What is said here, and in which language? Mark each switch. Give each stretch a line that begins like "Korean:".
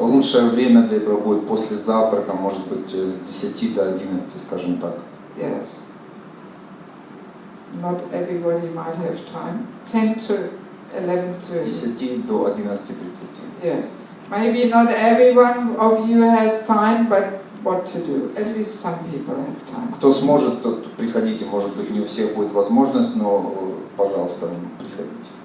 Russian: Лучшее время для этого будет после завтрака, может быть, с 10 до 11, скажем так.
English: Yes. Not everybody might have time. 10 to 11:30.
Russian: С 10 до 11:30.
English: Yes. Maybe not everyone of you has time, but what to do? At least some people have time.
Russian: Кто сможет, тот приходите. Может быть, не у всех будет возможность, но, пожалуйста, приходите.